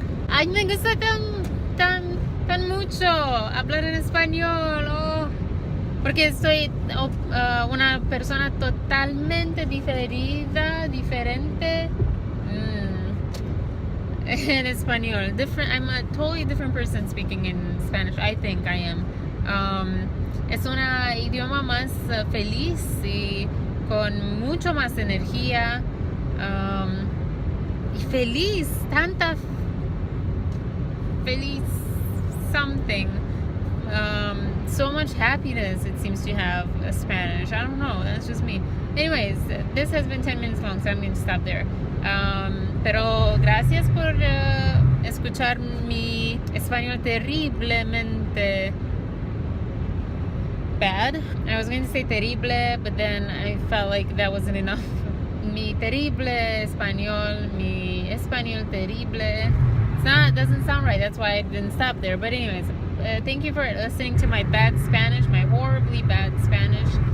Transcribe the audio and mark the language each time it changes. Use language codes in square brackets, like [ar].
[es] Ay, me gusta tan mucho hablar en español, porque soy una persona totalmente diferente en español. [en] I'm a totally different person speaking in Spanish. I think I am. [es] Es un idioma más feliz y con mucho más energía. Y feliz, tanta feliz something. [en] So much happiness it seems to have Spanish. I don't know, that's just me. Anyways, this has been 10 minutes long, so I'm going to stop there. [es] Pero gracias por escuchar mi español terriblemente bad. [en] I was going to say terrible, but then I felt like that wasn't enough. [es] Mi terrible español, mi español terrible. [en] Doesn't sound right. That's why I didn't stop there. But anyways, thank you for listening to my bad Spanish, my horribly bad Spanish.